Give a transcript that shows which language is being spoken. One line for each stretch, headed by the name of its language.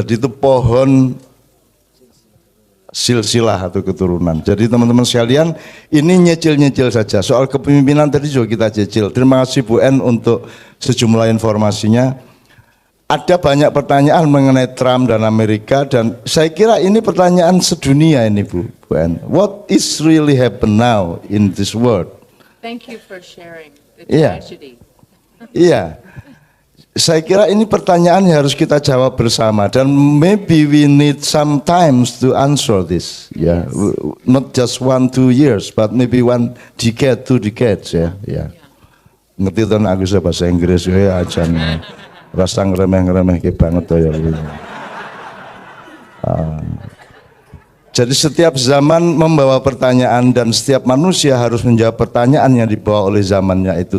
Indonesian: Jadi itu pohon silsilah atau keturunan. Jadi teman-teman sekalian, ini nyecil-nyecil saja. Soal kepemimpinan tadi juga kita cecil. Terima kasih Bu En untuk sejumlah informasinya. Ada banyak pertanyaan mengenai Trump dan Amerika, dan saya kira ini pertanyaan sedunia ini Bu En.
English: What is really happen now in this world? Thank you for sharing the tragedy.
Indonesian: Iya. Saya kira ini pertanyaan yang harus kita jawab bersama, dan
English: maybe we need some times to answer this. Ya, not just 1-2 years, but maybe 1 decade, 2 decades ya.
Indonesian: Ya. Ngerti kan aku bahasa Inggris ya ajan. Rasa ngeremeh-ngeremeh ke banget ya. Jadi setiap zaman membawa pertanyaan, dan setiap manusia harus menjawab pertanyaan yang dibawa oleh zamannya itu.